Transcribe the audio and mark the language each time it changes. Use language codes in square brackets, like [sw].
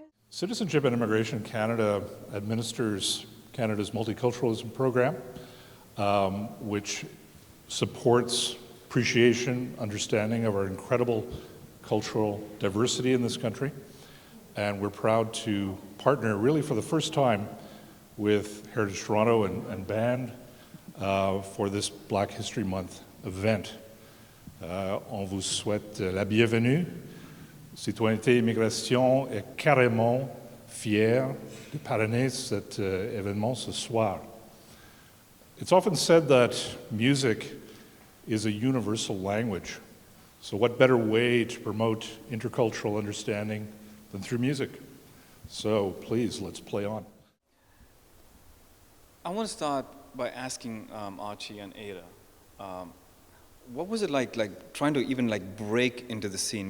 [en] Citizenship and Immigration Canada administers Canada's multiculturalism program, which supports appreciation, understanding of our incredible cultural diversity in this country. And we're proud to partner really for the first time with Heritage Toronto and Band for this Black History Month event. [fr] On vous souhaite la bienvenue. Citoyenneté et Immigration est carrément fier de parrainer cet événement ce soir. [en] It's often said that music is a universal language. So what better way to promote intercultural understanding than through music? So please, let's play on. I want to start by asking Archie and Ada, what was it like trying to even break into the scene?